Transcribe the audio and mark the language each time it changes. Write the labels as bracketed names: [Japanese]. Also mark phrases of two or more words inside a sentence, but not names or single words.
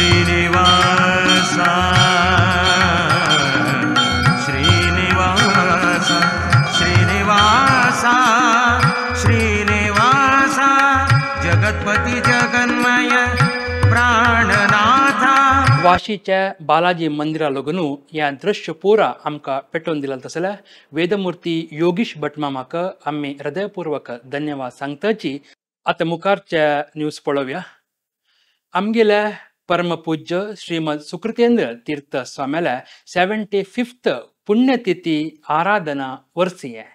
[Sanskrit] श्रीनिवासा श्रीनिवासा श्रीनिवासा श्रीनिवासा जगतपती जगन्मय प्राणनाथा. [Konkani] वाशीच्या बालाजी मंदिरा लगून या दृश्य पुरा आमकां पेटोवन दिला तसल्या वेदमूर्ती योगीश भटमा म्हाका आमी हृदयपूर्वक धन्यवाद सांगताची. आता मुखारच्या न्यूज पळोवया. आमगेल्या परमपूज्य श्रीमद सुकृतेंद्र तीर्थ स्वाम्याल्या 75th पुण्यतिथी आराधना वर्सी आहे.